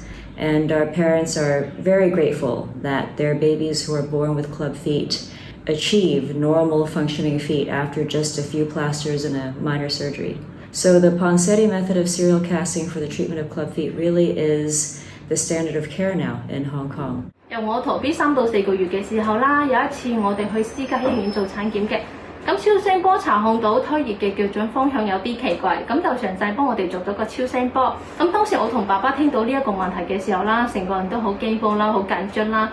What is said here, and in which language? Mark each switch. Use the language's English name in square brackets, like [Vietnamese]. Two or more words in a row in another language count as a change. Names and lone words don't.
[English] And our parents are very grateful that their babies who are born with club feet achieve normal functioning feet after just a few plasters and a minor surgery. So the Ponseti method of serial casting for the treatment of club feet really is the standard of care now in Hong Kong. [Cantonese] 由我陀 B 3到4個月嘅時候啦，有一次我哋去私家醫院做產檢嘅，咁超聲波查控到胎兒嘅腳掌方向有啲奇怪，咁就詳細幫我哋做咗個超聲波。咁當時我同爸爸聽到呢一個問題嘅時候啦，成個人都好驚慌啦，好緊張啦。